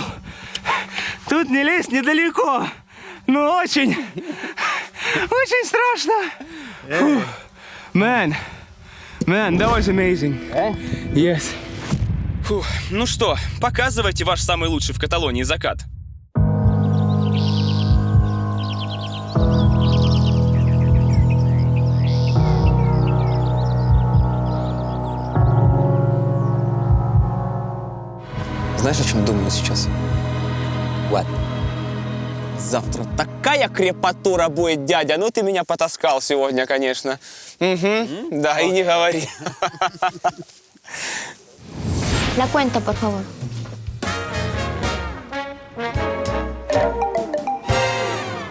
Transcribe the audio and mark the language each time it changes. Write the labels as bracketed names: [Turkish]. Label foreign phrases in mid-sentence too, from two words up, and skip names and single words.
[Russian] Тут не лезть недалеко, но очень страшно. [English] Man, that was amazing. Yes. [Russian] Фух, ну что, показывайте ваш самый лучший в Каталонии закат. Знаешь, о чем думаю сейчас? [English] What? [Russian] Завтра такая крепатура будет, дядя. Ну, ты меня потаскал сегодня, конечно. Угу. Да, и не говори. [Spanish] La cuenta, por favor.